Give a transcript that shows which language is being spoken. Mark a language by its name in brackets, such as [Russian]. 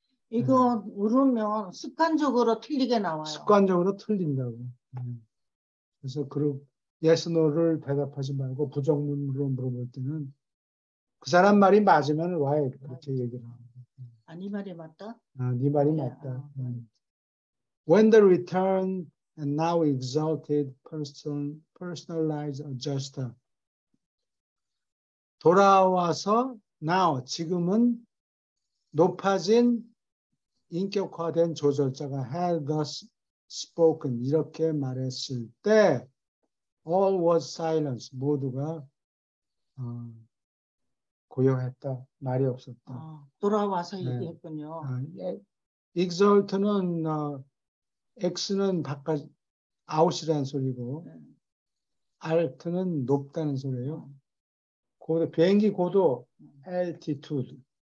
[Korean] 이거 물으면 습관적으로 틀리게 나와요. 습관적으로 틀린다고. 그래서 yes, no를 대답하지 말고 부정문으로 물어볼 때는 그 사람 말이 맞으면 why 그렇게 얘기를 하고. 네 말이 맞다? 네 말이 맞다. [English] When the return and now exalted personalized adjuster [Korean] 돌아와서 [English] now [Korean] 지금은 높아진 인격화된 조절자가 [English] had thus spoken [Korean] 이렇게 말했을 때 [English] all was silence [Korean] 모두가 고요했다. 말이 없었다. 돌아와서 얘기했군요. exalt는 x는 바깥 out이라는 소리고 alt는 높다는 소리예요. 비행기 고도 altitude.